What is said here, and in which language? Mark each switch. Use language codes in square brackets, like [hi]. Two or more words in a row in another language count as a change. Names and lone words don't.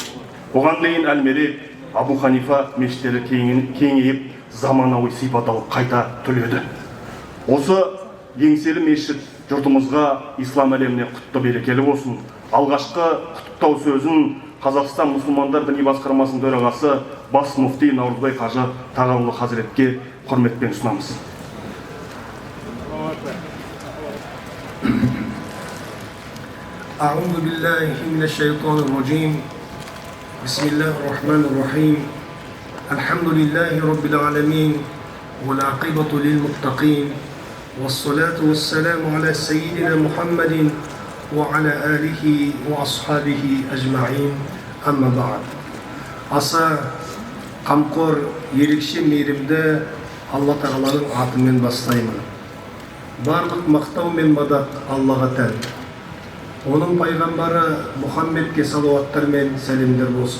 [kk] Бұған дейін Әл-Мерек, Абу Ханифа мешіттері кеңейіп, заманауи сипат алып қайта түледі. Осы еңселі мешіт жұртымызға, ислам әлеміне құтты берекелі болсын. Алғашқы құттықтау сөзін Қазақстан мұсылмандар діни басқармасының төрағасы бас муфти Наурызбай Қажы Тағауұлы Хазіретке құрметпен ұсынамыз. [ar] أعوذ بالله من الشيطان الرجيم. بسم الله الرحمن الرحيم. الحمد لله رب العالمين والعاقبة للمتقين والصلاة والسلام على سيدنا محمد وعلى آله وأصحابه أجمعين. أما بعد. [kk] Аса қамқор, ерекше мейірімді Алла Тағаланың атымен бастаймын. Барлық мақтау мен мадақ Аллаға тән. Оның пайғамбары Мұхаммедке салауаттар мен сәлемдер болсын.